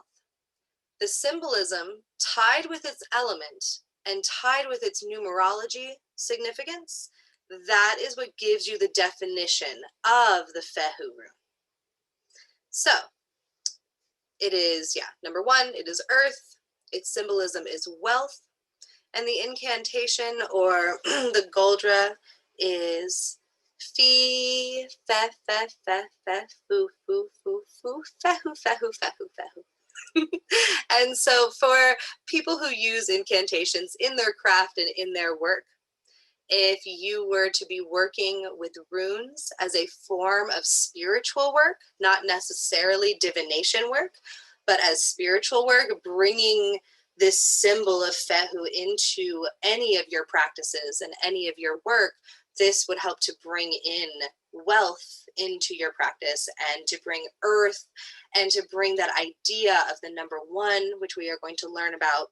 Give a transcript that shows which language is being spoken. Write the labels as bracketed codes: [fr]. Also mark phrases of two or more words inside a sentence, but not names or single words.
[en] The symbolism tied with its element and tied with its numerology significance, that is what gives you the definition of the Fehu rune. So it is, number 1, it is earth, its symbolism is wealth, and the incantation or the Goldra is fe, fe, fe, fe, fe, fu, fu, fu, fu, fehu, fehu, fehu, fehu. And so for people who use incantations in their craft and in their work, if you were to be working with runes as a form of spiritual work, not necessarily divination work, but as spiritual work, bringing this symbol of Fehu into any of your practices and any of your work, this would help to bring in wealth into your practice and to bring earth and to bring that idea of the number one, which we are going to learn about.